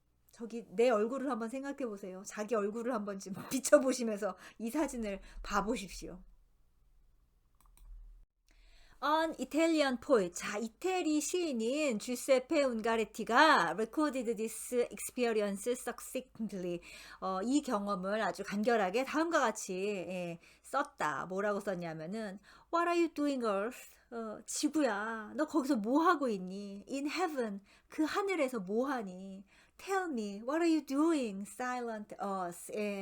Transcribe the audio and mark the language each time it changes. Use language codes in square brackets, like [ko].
[ko] 저기 내 얼굴을 한번 생각해 보세요. 자기 얼굴을 한번 지금 비춰보시면서 이 사진을 봐보십시오. [en] An Italian poet. [ko] 자, 이태리 시인인 주세페 운가레티가 [en] recorded this experience succinctly. [ko] 이 경험을 아주 간결하게 다음과 같이 썼다. 뭐라고 썼냐면은 [en] What are you doing, Earth? [ko] 지구야, 너 거기서 뭐 하고 있니? [en] In heaven, [ko] 그 하늘에서 뭐 하니? [en] Tell me, what are you doing, silent Earth?